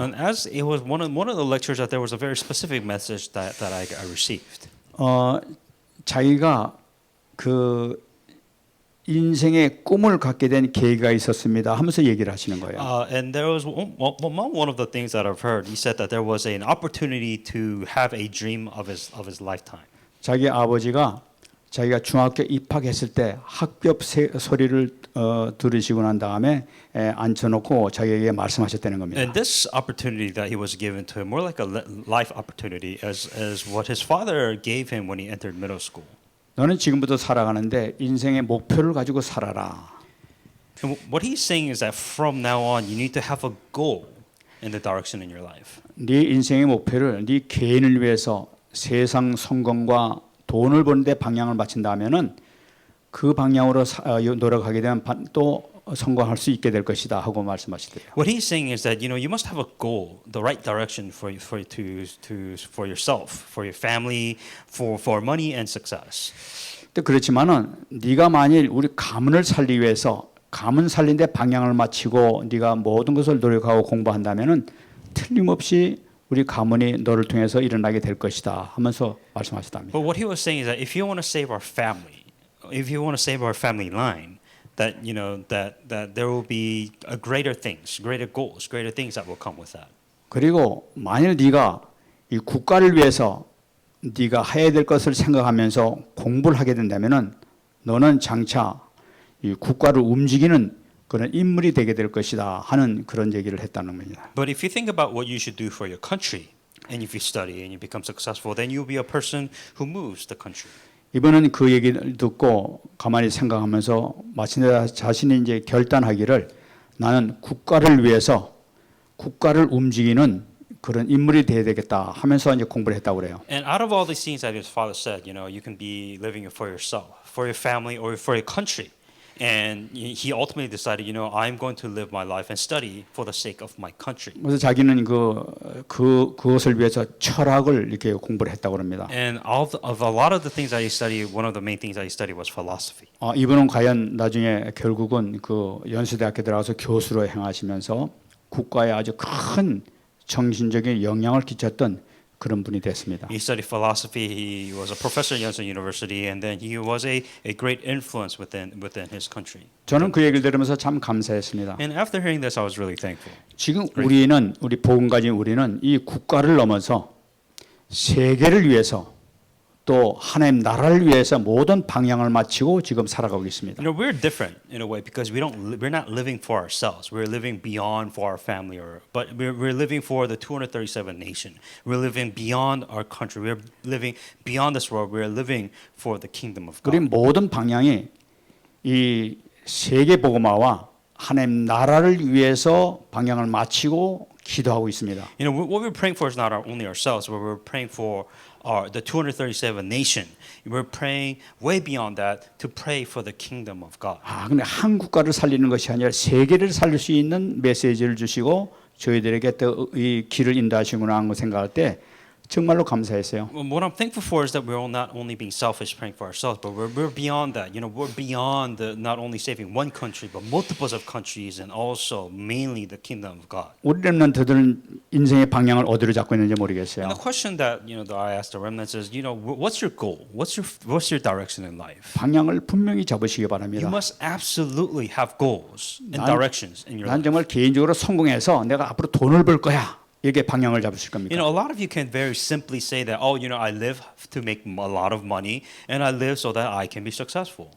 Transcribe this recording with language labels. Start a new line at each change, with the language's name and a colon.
English: And as it was one of the lectures that there was a very specific message that I received.
Korean: 자기가 그 인생의 꿈을 갖게 된 계기가 있었습니다. 하면서 얘기를 하시는 거예요.
English: And there was one of the things that I've heard. He said that there was an opportunity to have a dream of his lifetime.
Korean: 자기 아버지가 자기가 중학교 입학했을 때 학급 소리를 들으시고 난 다음에 앉혀놓고 자기에게 말씀하셨다는 겁니다.
English: And this opportunity that he was given to him, more like a life opportunity, as what his father gave him when he entered middle school.
Korean: 너는 지금부터 살아가는데 인생의 목표를 가지고 살아라.
English: And what he's saying is that from now on, you need to have a goal in the direction in your life.
Korean: 네 인생의 목표를 네 개인을 위해서 세상 성공과 돈을 버는 데 방향을 맞춘다면은 그 방향으로 노력하게 되면 또 성공할 수 있게 될 것이다 하고 말씀하시더래요.
English: What he's saying is that you must have a goal, the right direction for yourself, for your family, for money and success.
Korean: 근데 그렇지만은 네가 만일 우리 가문을 살리기 위해서 가문 살린데 방향을 맞추고 네가 모든 것을 노력하고 공부한다면은 틀림없이 우리 가문이 너를 통해서 일어나게 될 것이다 하면서 말씀하셨답니다.
English: But what he was saying is that if you want to save our family, if you want to save our family line, that that there will be greater things, greater goals, greater things that will come with that.
Korean: 그리고 만일 네가 이 국가를 위해서 네가 해야 될 것을 생각하면서 공부를 하게 된다면은 너는 장차 이 국가를 움직이는 그런 인물이 되게 될 것이다 하는 그런 얘기를 했다는 겁니다.
English: But if you think about what you should do for your country, and if you study and you become successful, then you'll be a person who moves the country.
Korean: 이번은 그 얘기를 듣고 가만히 생각하면서 마침내 자신이 이제 결단하기를 나는 국가를 위해서 국가를 움직이는 그런 인물이 되어야 되겠다 하면서 이제 공부를 했다고 그래요.
English: And out of all these things that his father said, you can be living for yourself, for your family, or for your country. And he ultimately decided, I'm going to live my life and study for the sake of my country.
Korean: 그래서 자기는 그것을 위해서 철학을 이렇게 공부를 했다고 합니다.
English: And of a lot of the things that he studied, one of the main things that he studied was philosophy.
Korean: 이분은 과연 나중에 결국은 그 연세대학교 들어가서 교수로 행하시면서 국가에 아주 큰 정신적인 영향을 끼쳤던 그런 분이 됐습니다.
English: He studied philosophy. He was a professor at Yonsei University, and then he was a great influence within his country.
Korean: 저는 그 얘기를 들으면서 참 감사했습니다.
English: And after hearing this, I was really thankful.
Korean: 지금 우리 복음 가진 우리는 이 국가를 넘어서 세계를 위해서 또 하나님 나라를 위해서 모든 방향을 마치고 지금 살아가고 있습니다.
English: We're different in a way because we're not living for ourselves. We're living beyond for our family, but we're living for the 237 nation. We're living beyond our country. We're living beyond this world. We're living for the kingdom of God.
Korean: 우리 모든 방향이 이 세계 복음화와 하나님 나라를 위해서 방향을 마치고 기도하고 있습니다.
English: You know, what we're praying for is not only ourselves, but we're praying for the 237 nation. We're praying way beyond that to pray for the kingdom of God.
Korean: 근데 한 국가를 살리는 것이 아니라 세계를 살릴 수 있는 메시지를 주시고 저희들에게 또 이 길을 인도하시구나 하는 거 생각할 때 정말로 감사했어요.
English: What I'm thankful for is that we're all not only being selfish praying for ourselves, but we're beyond that. You know, we're beyond not only saving one country, but multiples of countries, and also mainly the kingdom of God.
Korean: 우리 렘넌트들은 인생의 방향을 어디로 잡고 있는지 모르겠어요.
English: And the question that that I ask the remnants is, what's your goal? What's your direction in life?
Korean: 방향을 분명히 잡으시기
English: You
Korean: 바랍니다.
English: must absolutely have goals and
Korean: 난-
English: directions in your
Korean: 난
English: life.
Korean: 정말 개인적으로 성공해서 내가 앞으로 돈을 벌 거야. 이게 방향을 잡으실 겁니까?
English: A lot of you can very simply say that, I live to make a lot of money, and I live so that I can be successful.